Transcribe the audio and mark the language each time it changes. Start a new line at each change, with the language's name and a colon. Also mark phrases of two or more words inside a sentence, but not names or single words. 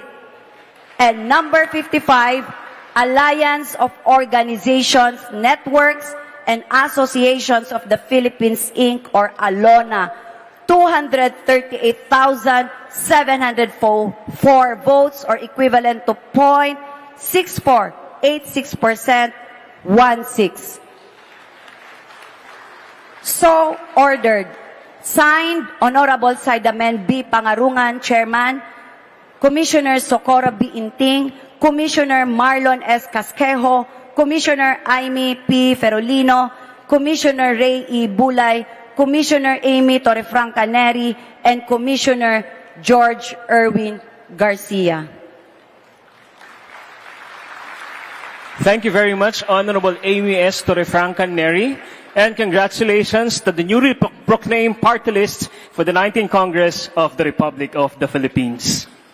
English: And number 55, Alliance of Organizations, Networks, and Associations of the Philippines, Inc., or ALONA, 238,704 votes, or equivalent to 0.6486%, 1/6. So ordered. Signed, Honorable Saidamen B. Pangarungan, Chairman, Commissioner Socorro B. Inting, Commissioner Marlon S. Casquejo, Commissioner Aimee P. Ferolino, Commissioner Ray E. Bulay, Commissioner Amy Torrefranca Neri, and Commissioner George Erwin Garcia. Thank you very much, Honorable Amy S. Torrefranca Neri, and congratulations to the newly proclaimed party list for the 19th Congress of the Republic of the Philippines.